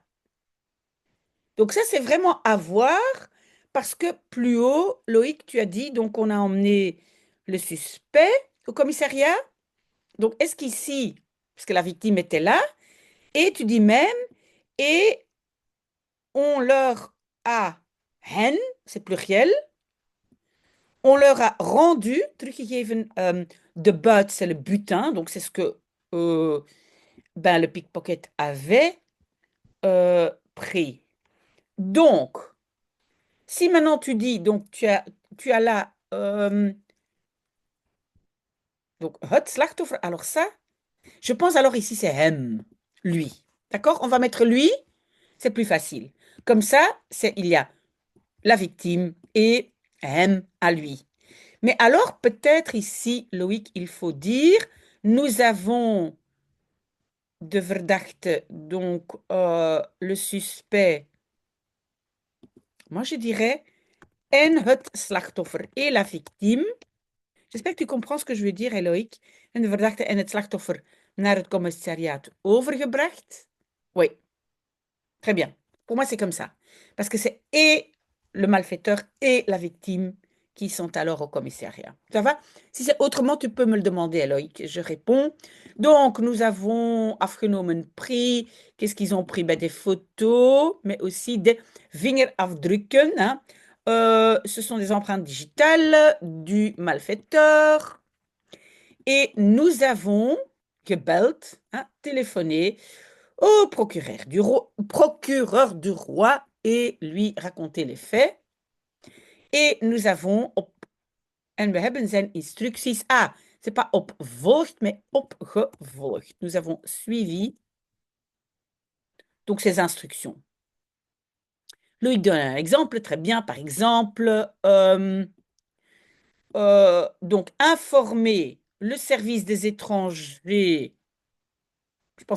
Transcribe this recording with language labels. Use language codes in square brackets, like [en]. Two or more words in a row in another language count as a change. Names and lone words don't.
[fr] Donc ça, c'est vraiment à voir parce que plus haut, Loïc, tu as dit, donc on a emmené le suspect au commissariat. Donc est-ce qu'ici, parce que la victime était là, et tu dis même, et on leur a, hen, c'est pluriel, on leur a rendu, [nl] teruggegeven, de buit, [fr] c'est le butin, donc c'est ce que ben, le pickpocket avait pris. Donc, si maintenant tu dis, donc tu as là, donc, [nl] het slachtoffer, [fr] alors ça, je pense alors ici c'est hem, lui. D'accord? On va mettre lui, c'est plus facile. Comme ça, il y a la victime et hem à lui. Mais alors, peut-être ici, Loïc, il faut dire, nous avons [nl] de verdachte, [fr] donc le suspect. Moi, je dirais [nl] en het slachtoffer [fr] et la victime. J'espère que tu comprends ce que je veux dire, Loïc. [nl] En de verdachte en het slachtoffer naar het commissariat overgebracht. [fr] Oui, très bien. Pour moi, c'est comme ça. Parce que c'est et le malfaiteur et la victime qui sont alors au commissariat. Ça va? Si c'est autrement, tu peux me le demander, Loïc. Je réponds. Donc, nous avons afgenomen pris. Qu'est-ce qu'ils ont pris? Ben, des photos, mais aussi des vingerafdrukken. Hein. Ce sont des empreintes digitales du malfaiteur. Et nous avons gebeld, hein, téléphoner au procureur du roi et lui raconter les faits. Et nous avons [nl] en we hebben zijn instructies. [fr] Ah, c'est pas opvolgd, mais opgevolgd. Nous avons suivi donc ces instructions. Loïc donne un exemple, très bien. Par exemple, donc informer le service des étrangers, je pense que